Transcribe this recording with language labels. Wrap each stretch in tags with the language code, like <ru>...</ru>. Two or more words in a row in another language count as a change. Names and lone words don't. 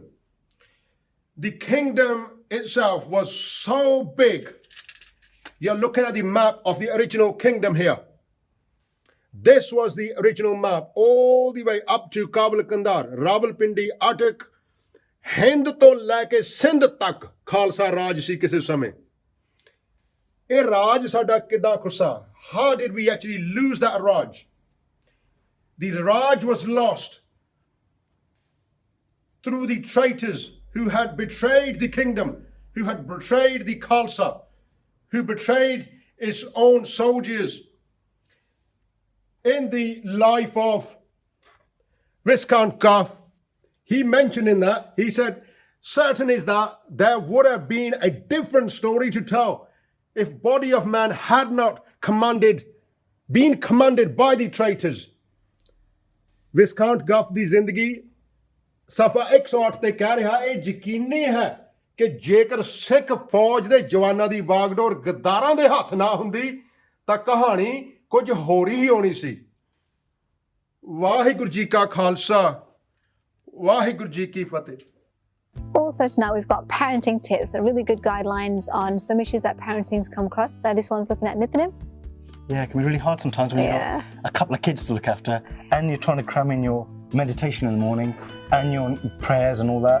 <en>The kingdom itself was so big. You're looking at the map of the original kingdom here. This was the original map, all the way up to Kabul Kandar, Rawalpindi, Attock, Hind</en> <pa>ਤੋਂ ਲੈ ਕੇ ਸਿੰਧ ਤੱਕ ਖਾਲਸਾ ਰਾਜ ਸੀ ਕਿਸੇ ਸਮੇਂ. ਇਹ ਰਾਜ ਸਾਡਾ ਕਿੱਦਾਂ ਖੁੱਸਾ.</pa> <en>How did we actually lose that Raj? The Raj was lost through the traitors who had betrayed the kingdom, who had betrayed the Khalsa, who betrayed its own soldiers. In the life of Viscount Cuff, he mentioned in that, he said, certain is that there would have been a different story to tell if body of man had not been commanded by the traitors</en> <pa>ਵਿਸਕਾਊਂਟ ਗੱਫ ਦੀ ਜ਼ਿੰਦਗੀ ਸਫਾ 108 ਤੇ ਕਹਿ ਰਿਹਾ ਇਹ ਯਕੀਨੀ ਹੈ ਕਿ ਜੇਕਰ ਸਿੱਖ ਫੌਜ ਦੇ ਜਵਾਨਾਂ ਦੀ ਬਾਗਡੋਰ ਗੱਦਾਰਾਂ ਦੇ ਹੱਥ ਨਾ ਹੁੰਦੀ ਤਾਂ ਕਹਾਣੀ ਕੁਝ ਹੋਰ ਹੀ ਹੋਣੀ ਸੀ। ਵਾਹਿਗੁਰੂ ਜੀ ਕਾ ਖਾਲਸਾ, ਵਾਹਿਗੁਰੂ ਜੀ ਕੀ ਫਤਿਹ।</pa> <en>Also tonight we've got parenting tips, that really good guidelines on some issues that parenting's come across. So this one's looking at Nitnem. Yeah, it can be really hard sometimes when you've got a couple of kids to look after and you're trying to cram in your meditation in the morning and your prayers and all that.</en>